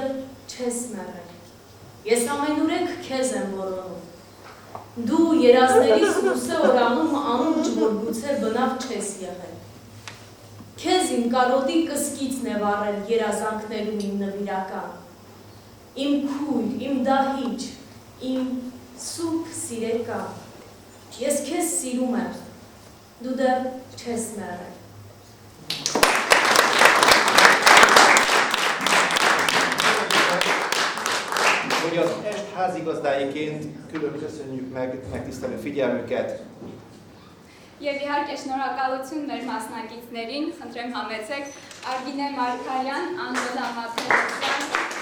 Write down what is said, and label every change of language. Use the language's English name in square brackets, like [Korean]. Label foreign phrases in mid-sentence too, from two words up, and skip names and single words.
[Armenian] չես մեղել, ես ամենուրեք քեզ եմ որոնում, դու երազներիս լուսե օրանում անուջ, որ գուցե բնավ չես եղել, քեզ իմ կարոտի կսկիցն է վառել երազանքներում իմ նվիրական, իմ քույր, իմ դահիճ, իմ սուրբ սիրեկան, ես քեզ սիրում եմ, դու դեռ չես մեռել։ [Hungarian] Hogy az est házigazdáiként külön köszönjük meg megtisztelő figyelmüket. [Armenian] Եվ իհարկե շնորհակալություն մեր մասնակիցներին, խնդրեմ համեցեք Արգինե Մարգարյան, Անժելա Մաթեոսյան,